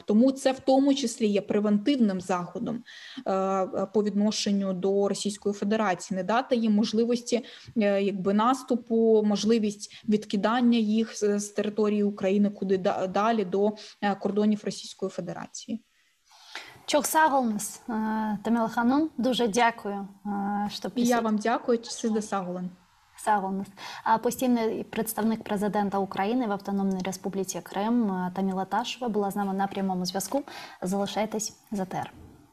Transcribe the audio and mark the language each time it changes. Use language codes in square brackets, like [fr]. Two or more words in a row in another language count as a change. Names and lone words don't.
[uk] Тому це в тому числі є превентивним заходом по відношенню до Російської Федерації. Не дати їм можливості якби наступу, можливість відкидання їх з території України куди далі до кордонів Російської Федерації. [crh] Çok sağ olunuz, Тамила Ханум. [uk] Дуже дякую, що І я вам дякую. [crh] Siz de sağ olun. Sağ olunuz. [uk] Постійний представник президента України в Автономній Республіці Крим Таміла Ташева була з нами на прямому зв'язку. Залишайтесь з АТР.